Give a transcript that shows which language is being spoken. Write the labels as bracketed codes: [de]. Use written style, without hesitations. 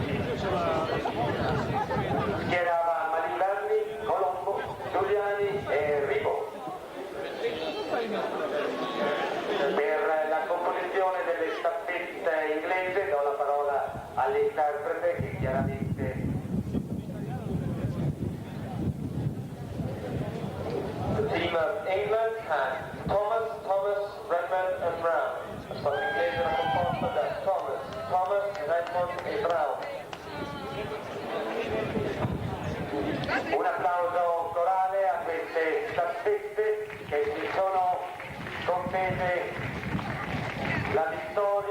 [it] Schierava Maliberni, Colombo, Giuliani e Ribot. Per la composizione delle staffette inglese do la parola all'interprete che chiaramente [en] The team of England had Thomas, Redmond and Brown. [it] La squadra inglese era composta da Thomas, Redmond e Brown. un applauso corale a queste staffette che si sono contese la vittoria.